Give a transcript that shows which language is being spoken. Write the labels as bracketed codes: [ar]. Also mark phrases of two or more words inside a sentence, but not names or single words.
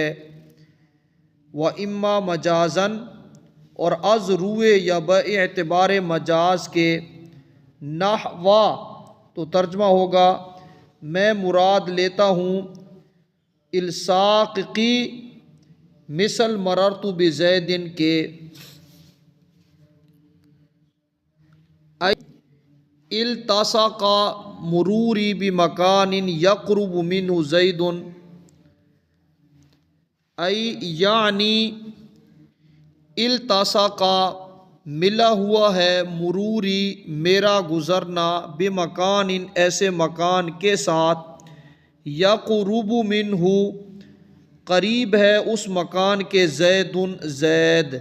[ar] و اما مجازاً، [ur] اور از روئے یا باعتبار مجاز کے، نحو تو ترجمہ ہوگا میں مراد لیتا ہوں الصاق کی مثل [ar] مررت بزید [ur] کے۔ [ar] التصق مروری بمکان یقرب منہ زید، [ur] یعنی التصق ملا ہوا ہے، مروری میرا گزرنا، بمکان ایسے مکان کے ساتھ، [ar] یقرب منہ [ur] قریب ہے اس مکان کے، زید زید۔